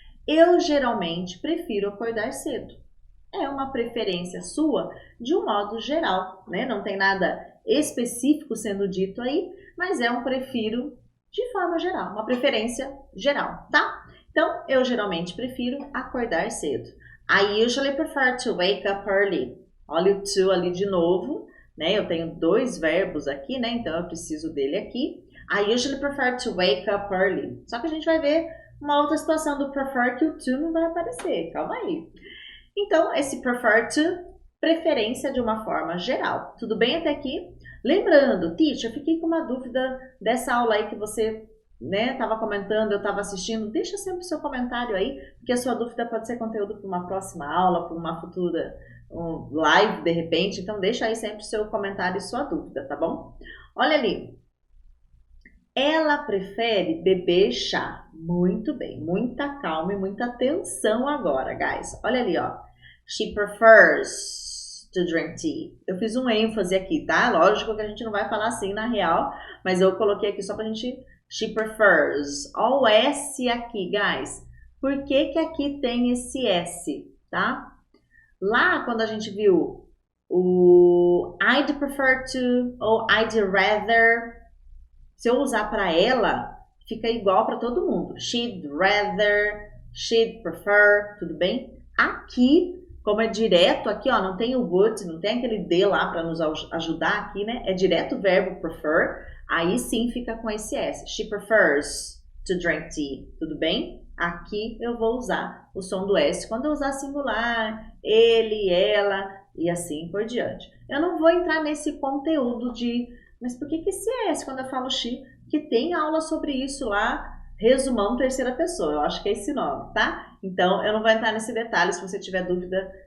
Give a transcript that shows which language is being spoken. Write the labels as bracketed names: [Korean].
[Portuguese] Eu geralmente prefiro acordar cedo. É uma preferência sua de um modo geral, né? Não tem nada específico sendo dito aí, mas é um prefiro de forma geral, uma preferência geral, tá? Então, eu geralmente prefiro acordar cedo. [English] I usually prefer to wake up early. [Portuguese] Olha o to ali de novo, né? Eu tenho dois verbos aqui, né? Então, eu preciso dele aqui. [English] I usually prefer to wake up early. [Portuguese] Só que a gente vai ver uma outra situação do prefer que o to não vai aparecer. Calma aí. Então, esse prefer to, preferência de uma forma geral. Tudo bem até aqui? Lembrando, teacher, eu fiquei com uma dúvida dessa aula aí que você estava comentando, eu estava assistindo. Deixa sempre o seu comentário aí, porque a sua dúvida pode ser conteúdo para uma próxima aula, para uma futura live, de repente. Então, deixa aí sempre o seu comentário e sua dúvida, tá bom? Olha ali. Ela prefere beber chá. Muito bem, muita calma e muita atenção agora, guys. Olha ali, ó. [English] She prefers to drink tea. [Portuguese] Eu fiz um ênfase aqui, tá? Lógico que a gente não vai falar assim na real, mas eu coloquei aqui só pra gente... [English] She prefers. [Portuguese] Olha o S aqui, guys. Por que aqui tem esse S, tá? Lá, quando a gente viu o I'd prefer to ou I'd rather, se eu usar para ela, fica igual para todo mundo. [English] She'd rather, she'd prefer, [Portuguese] tudo bem? Aqui, como é direto aqui, ó, não tem o would, não tem aquele D lá para nos ajudar aqui, né? É direto o verbo prefer, aí sim fica com esse S. [English] She prefers to drink tea, [Portuguese] tudo bem? Aqui eu vou usar o som do S quando eu usar singular, ele, ela e assim por diante. Eu não vou entrar nesse conteúdo de, mas por que esse S quando eu falo she? Que tem aula sobre isso lá, resumão terceira pessoa, eu acho que é esse nome, tá? Então eu não vou entrar nesse detalhe, se você tiver dúvida,